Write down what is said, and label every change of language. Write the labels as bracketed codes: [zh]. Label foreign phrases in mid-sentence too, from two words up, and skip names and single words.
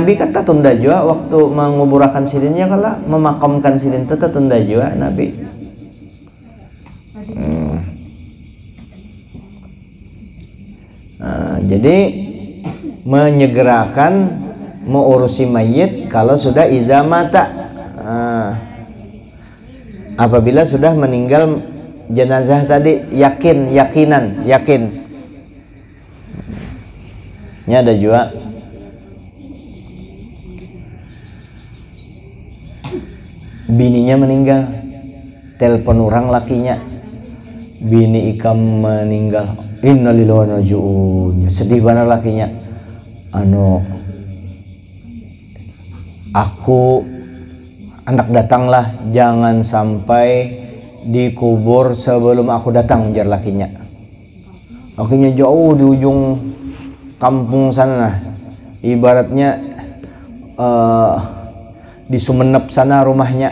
[bjn] Nabi kan tak tunda juga waktu menguburakan silinnya kalau memakamkan silin itu tunda juga Nabi. Jadi menyegerakan mengurusi mayit kalau sudah [ar] idza mata [bjn] apabila sudah meninggal jenazah tadi yakin ini ada juga bininya meninggal telepon orang lakinya bini ikam meninggal, [ar] innalillahi wa inna ilaihi raji'un. [bjn] Sedih benar lakinya. Aku anak datanglah, jangan sampai dikubur sebelum aku datang, jar lakinya. Lakinya jauh di ujung kampung sana, ibaratnya di Sumenep sana rumahnya.